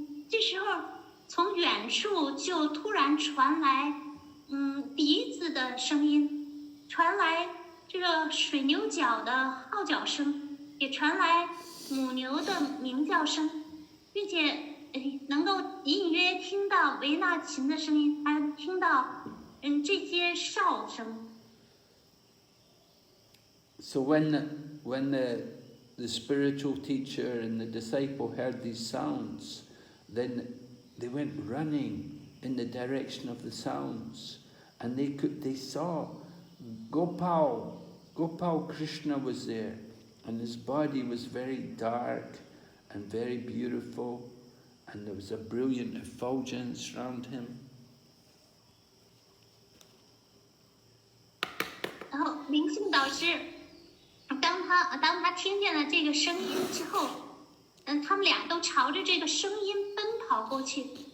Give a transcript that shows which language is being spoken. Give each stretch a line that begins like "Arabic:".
Chinese: 这时候从远处就突然传来笛子的声音，传来这个水牛角的号角声，也传来母牛的鸣叫声，并且能够隐隐约约听到维纳琴的声音，还听到这些哨声。
English: So when the spiritual teacher and the disciple heard these sounds, then they went running in the direction of the sounds, and they saw Gopal Krishna was there, and his body was very dark and very beautiful, and there was a brilliant effulgence around him.
Chinese: 然后灵性导师，当他听见了这个声音之后，他们俩都朝着这个声音奔跑过去。